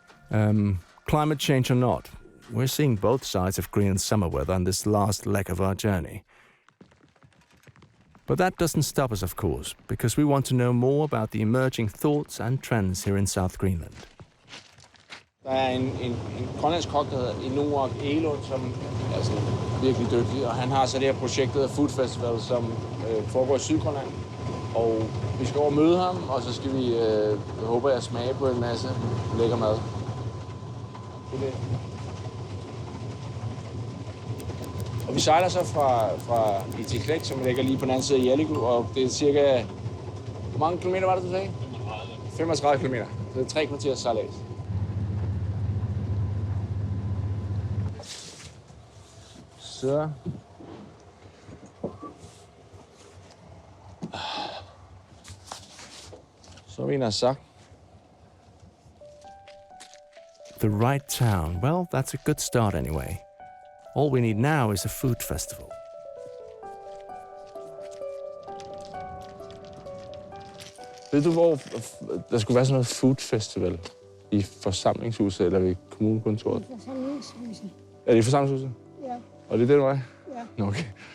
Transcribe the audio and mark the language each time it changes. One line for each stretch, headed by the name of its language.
English: Climate change or not, we're seeing both sides of Greenland's summer weather on this last leg of our journey. But that doesn't stop us, of course, because we want to know more about the emerging thoughts and trends here in South Greenland.
Danish: Der er en grønlandsk kok, der hedder Nikolaj Coster-Waldau, som er sådan virkelig dygtig, og han har så det her projekt, der hedder Food Festival, som foregår i Sydgrønland. Og vi skal over møde ham, og så skal vi, håber jeg, smage på en masse lækker mad. Og vi sejler så fra Igaliku, som ligger lige på den anden side af Igaliku, og det er cirka... Hvor mange kilometer var det, du sagde? 35 kilometer. Så det er 3 kvarters sejlads. Så... Så vi har sagt.
English: The right town. Well, that's a good start anyway. All we need now is a food festival.
Danish: Ved du, hvor der skulle være sådan noget food festival? I forsamlingshuset eller ved kommunekontoret? I forsamlingshuset. Er det i forsamlingshuset? Ja. Og det er det, du er? Ja. Nå, okay.